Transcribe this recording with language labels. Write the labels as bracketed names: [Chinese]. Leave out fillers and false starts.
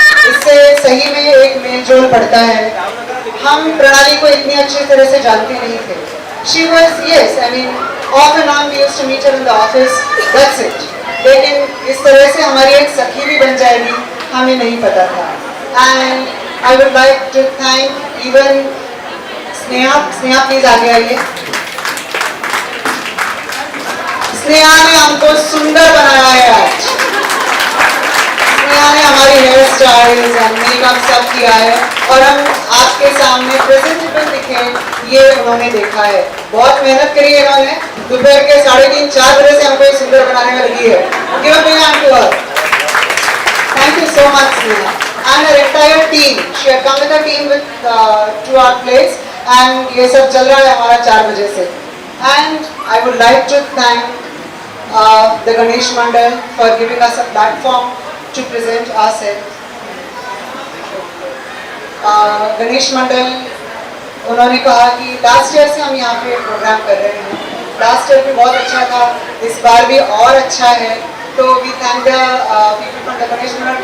[Hindi] इससे सही में एक मेल जोल पड़ता है. हम प्रणाली को इतनी अच्छी तरह से जानते नहीं थे. [English] She was, yes, I mean, off and on we used to meet her in the office. That's it. [Hindi] लेकिन इस तरह से हमारी एक सखी भी बन जाएगी हमें नहीं पता था. [English] And I would like to thank even Sneha [Hindi] please आगे आइए. स्नेहा ने हमको सुंदर बनाया है आज. स्नेहा ने हमारी हेयर स्टाइल्स एंड मेकअप सब किया है और हम आपके सामने प्रेजेंटेबल दिखे ये उन्होंने देखा है. बहुत मेहनत करी है इन्होंने. दोपहर के 3:30-4 बजे से हमको सुंदर बनाने में लगी है. [English] Give a big hand to her. Thank you so much, Sneha. And her entire team. She had come with her team to our place and [Hindi] ये सब चल रहा है हमारा 4 बजे से. [English] And I would like to thank the Ganesh Mandal for giving us a platform to present ourselves. [Hindi] Ganesh Mandal उन्होंने कहा कि लास्ट ईयर से हम यहाँ पे प्रोग्राम कर रहे हैं. लास्ट ईयर भी बहुत अच्छा था, इस बार भी और अच्छा है. [English] तो we thank the people from the Ganesh Mandal.